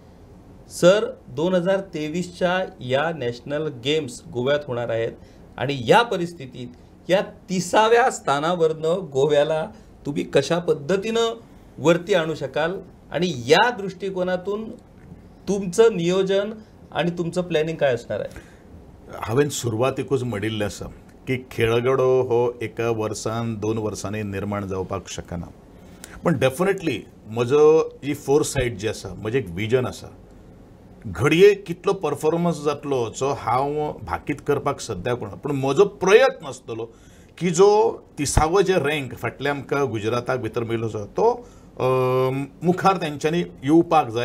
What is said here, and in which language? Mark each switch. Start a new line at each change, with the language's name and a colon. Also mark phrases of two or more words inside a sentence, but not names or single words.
Marathi: सर, 2023च्या या
English: national games
Marathi: गोव्यात होणार आहेत आणि या परिस्थितीत या 30व्या स्थानावरनं गोव्याला तुम्ही कशा पद्धतीनं वरती आणू शकाल आणि या दृष्टिकोनातून तुमचं नियोजन आणि तुमचं प्लॅनिंग काय असणार आहे?
Konkani: हांवें सुरवातीकूच म्हणिल्लें आसा की खेळगडो हो एका वर्सान 2 वर्सांनी निर्माण जावपाक शकना. पण डेफिनेटली म्हजो जी फोरसायट जी आसा, म्हजें एक विजन आसा. घडये कितलो परफॉर्मन्स जातलो जो हांव भाकीत करपाक सद्या कोण, पूण म्हजो प्रयत्न आसतलो की जो 30वो जे रँक फाटल्या आमकां गुजराताक भितर मेळिल्लो आसा तो मुखार तेंच्यांनी येवपाक जाय.